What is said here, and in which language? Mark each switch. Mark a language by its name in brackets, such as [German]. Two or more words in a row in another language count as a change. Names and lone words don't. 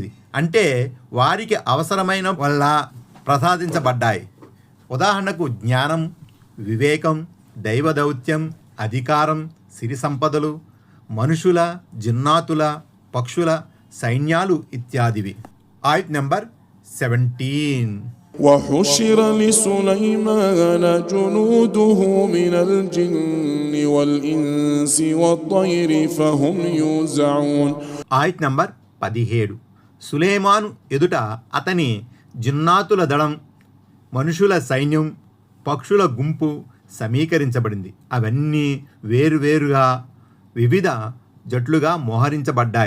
[Telugu] అంటే వారికి అవసరమైన వల్ల ప్రసాదించబడ్డాయి. ఉదాహరణకు జ్ఞానం, వివేకం, దైవదౌత్యం, అధికారం, సిరి సంపదలు, మనుషుల, జిన్నాతుల, పక్షుల సైన్యాలు ఇత్యాదివి. ఆయత్ నంబర్ 17. [Arabic] وحشر لسليمان جنوده من الجن والإنس والطير فهم يوزعون. [Telugu] ఆయత్ నంబర్ 17. సులైమాను ఎదుట అతని జిన్నాతుల దళం, మనుషుల సైన్యం, పక్షుల గుంపు సమీకరించబడింది. అవన్నీ వేరువేరుగా వివిధ జట్లుగా మోహరించబడ్డాయి.